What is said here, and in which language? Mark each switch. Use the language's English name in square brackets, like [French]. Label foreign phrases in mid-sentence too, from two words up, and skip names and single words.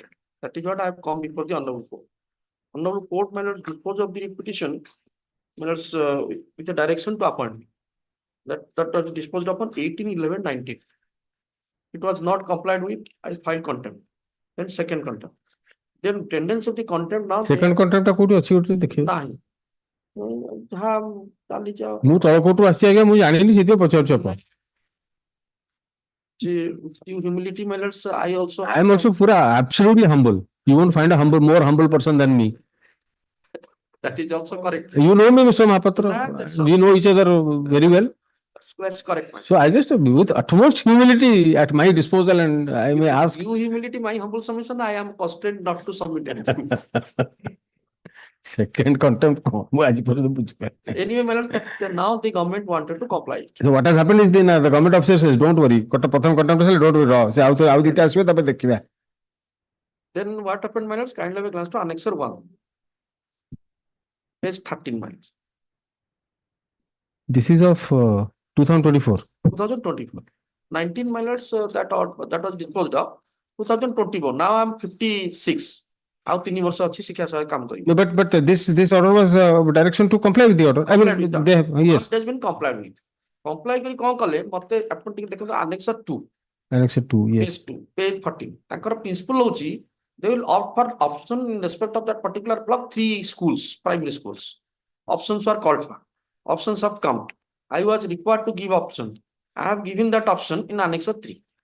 [English] That is what I have come before the Honorable Court. Honorable Court, my lord, dispose of the petition, my lords, with the direction to appoint me. That was disposed upon 18/11/19. It was not complied with, I filed contempt. then second contempt. Then tendency of the contempt now. Second contempt [Odia] ଟା କୋଉଠି ଅଛି ଗୋଟେ ଦେଖିବେ ନାହିଁ। ଯାହା ଚାଲିଛି ଆଉ। ମୁଁ ତଳ କୋର୍ଟରୁ ଆସିଛି ଆଜ୍ଞା ମୁଁ ଜାଣିନି ସେଥିପାଇଁ ପଚାରୁଛି ଆପଣ [English] Humility matters, I also. I am also pura absolutely humble. You won't find a more humble person than me. That is also correct. You know me, Mr. Mahapatra. Nah, that's We know each other very well. That's correct. So I just, with utmost humility at my disposal, and I may ask. You humility, my humble submission, I am constrained not to submit anything. Second contempt. [Odia] ମୁଁ ଆଜି ପର୍ଯ୍ୟନ୍ତ ବୁଝିପାରିନି। [English] Anyway, matters that now the government wanted to comply. So what has happened is the government officer says, don't worry. [Odia] ପ୍ରଥମ contempt ହେଲେ [English] don't worry. [Odia] ସେ ଆଉ ଦିଟା ଆସିବେ ତାପରେ ଦେଖିବା। [English] Then what happened, matters? Kindly have a glance to Annexure 1. Page 13, matters. This is of 2024. 2024. 19 matters that was disposed of. 2024. Now I am 56. [Odia] ଆଉ 3 ବର୍ଷ ଅଛି ଶିକ୍ଷା ସହାୟକ କାମ କରିବି। [English] No, but this order was direction to comply with the order. I Complied mean, with they have, yes. It has been complied with. [Odia] Comply କରି କଣ କଲେ ମତେ ଆପଣ ଟିକେ ଦେଖନ୍ତୁ Annexure 2. [English] Annexure 2, yes. Page 2, page 14. [Odia] ତାଙ୍କର principle ହଉଛି [English] they will offer option in respect of that particular block 3 schools, primary schools. Options were called for. Options have come. I was required to give option. I have given that option in Annexure 3.